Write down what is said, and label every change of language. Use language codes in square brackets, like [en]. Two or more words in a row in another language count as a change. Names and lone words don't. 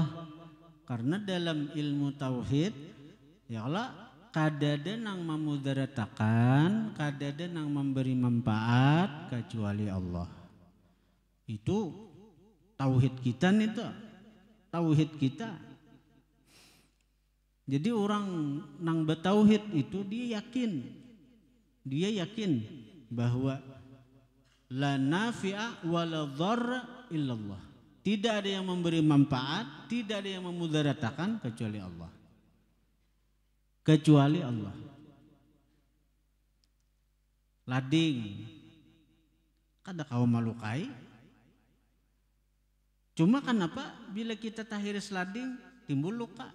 [bjn] Karena dalam ilmu tauhid, ya Allah, kadada nang memudaratakan, kadada nang memberi manfaat kecuali Allah. Itu tauhid kita nih tuh, tauhid kita. Jadi orang nang bertauhid itu dia yakin bahwa [ar] لا نافع ولا ضار إلا الله. [id] Tidak ada yang memberi manfaat, tidak ada yang memudaratakan kecuali Allah. [bjn] Kecuali Allah. Lading kada kau malukai. Cuma kenapa bila kita tahiris lading timbul luka.